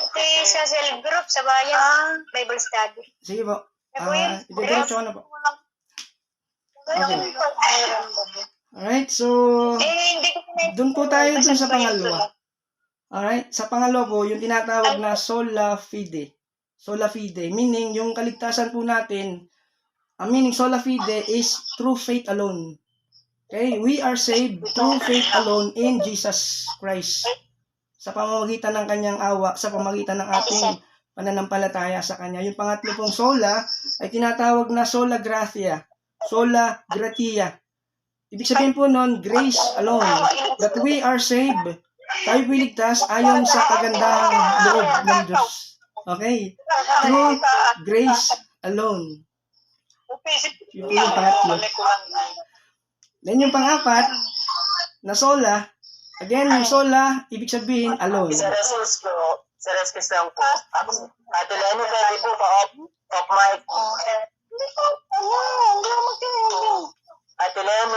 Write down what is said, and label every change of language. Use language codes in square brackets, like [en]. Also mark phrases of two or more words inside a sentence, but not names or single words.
[tl] Kasi sa self group, sa bayan, Bible study. Sige po. Ako yun. Diretso ko na po. Okay. [en] Alright, so [tl] Hindi ko doon po tayo dun sa pangalawa. Alright, sa pangalawa po, yung tinatawag na [la] sola fide. Sola fide, [tl] meaning yung kaligtasan po natin, ang meaning [la] sola fide [en] is through faith alone. Okay, we are saved through faith alone in Jesus Christ. [tl] Sa pamamagitan ng kanyang awa, sa pamamagitan ng ating pananampalataya sa kanya. Yung pangatlo pong sola ay tinatawag na [la] sola gratia, sola gratia. [tl] Ibig sabihin po nun, [en] grace alone. That we are saved. [tl] Tayo piligtas ayon sa kagandahang loob ng Diyos. [en] Okay? Through grace alone. [tl] Yun yung pangatlo. Then yung pang-apat, na sola, again, yung sola, ibig sabihin, alone. Sa rescue lang po. Ate Lenny, pwede po pa-off mic. Ate Lenny.